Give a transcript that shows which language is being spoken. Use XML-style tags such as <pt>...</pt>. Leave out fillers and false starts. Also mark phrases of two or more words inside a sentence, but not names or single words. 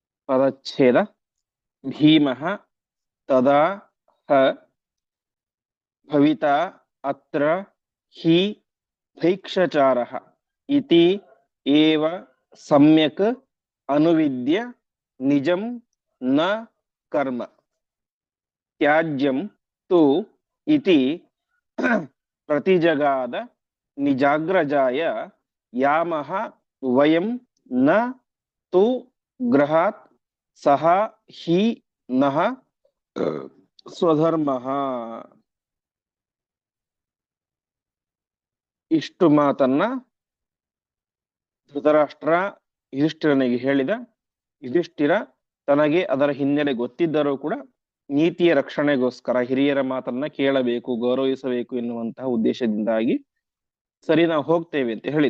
<sa>ಪದಚ್ಛೇದ ಭೀಮಃ ತದಾ ಹ ಭವಿತಾ ಅತ್ರ ಹಿ ಭೈಕ್ಷಚಾರಃ ಇತಿ ಏವ ಸಮ್ಯಕ್ ಅನುವಿದ್ಯ ನಿಜಂ ನ ಕರ್ಮ ತ್ಯಾಜ್ಯಂ ತು ಇತಿ ಪ್ರತಿಜಗಾದ ನಿಜಾಗ್ರಜಾಯ ಯಾಮಹ ವಯಂ ನ ತು ಗೃಹಾತ್ ಸಹ ಹಿ ನಃ ಸ್ವಧರ್ಮಃ.</sa> <kn>ಇಷ್ಟು ಮಾತನ್ನ ಧೃತರಾಷ್ಟ್ರ ಯುಧಿಷ್ಠಿರನಿಗೆ ಹೇಳಿದ. ಯುಧಿಷ್ಠಿರ ತನಗೆ ಅದರ ಹಿನ್ನೆಲೆ ಗೊತ್ತಿದ್ದರೂ ಕೂಡ ನೀತಿಯ ರಕ್ಷಣೆಗೋಸ್ಕರ ಹಿರಿಯರ ಮಾತನ್ನ ಕೇಳಬೇಕು, ಗೌರವಿಸಬೇಕು ಎನ್ನುವಂತಹ ಉದ್ದೇಶದಿಂದಾಗಿ ಸರಿ ನಾವು ಹೋಗ್ತೇವೆ ಅಂತ ಹೇಳಿದ.</kn>